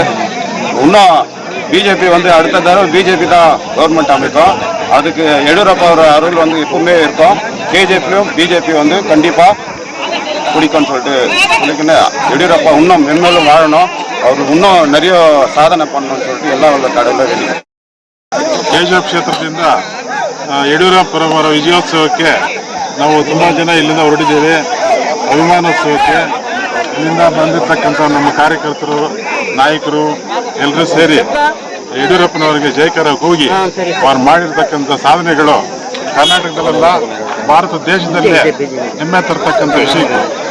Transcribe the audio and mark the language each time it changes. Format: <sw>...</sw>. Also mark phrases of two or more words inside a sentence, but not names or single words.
<ta>இன்னும் BJP அடுத்த தடவை BJP தான் கவர்மெண்ட் அமைக்கும். அதுக்கு எடியூரப்பா அருள் எப்பவுமே இருக்கும். KGFலையும் BJP கண்டிப்பாக பிடிக்கும்னு சொல்லிட்டு எடியூரப்பா இன்னும் மென்மேலும் வாழணும், அவர் இன்னும் நிறைய ಸಾಧನೆ பண்ணணும்னு சொல்லிட்டு</ta> <kn>ಎಲ್ಲ ಕಡೆಯಲ್ಲೂ ಹೇಳಿ. KGF ಕ್ಷೇತ್ರದಿಂದ ಯಡಿಯೂರಪ್ಪರವರ ವಿಜಯೋತ್ಸವಕ್ಕೆ ನಾವು ತುಂಬ ಜನ ಇಲ್ಲಿಂದ ಹೊರಟಿದ್ದೇವೆ. ಅಭಿಮಾನೋತ್ಸವಕ್ಕೆ ಇಲ್ಲಿಂದ ಬಂದಿರತಕ್ಕಂಥ ನಮ್ಮ ಕಾರ್ಯಕರ್ತರು, ನಾಯಕರು ಎಲ್ಲರೂ ಸೇರಿ ಯಡಿಯೂರಪ್ಪನವರಿಗೆ ಜಯಕರ ಕೂಗಿ ಅವ್ರು ಮಾಡಿರ್ತಕ್ಕಂಥ ಸಾಧನೆಗಳು ಕರ್ನಾಟಕದಲ್ಲ ಭಾರತ ದೇಶದಲ್ಲೇ ಹೆಮ್ಮೆ ತರ್ತಕ್ಕಂಥ ವಿಷಯಗಳು.</kn>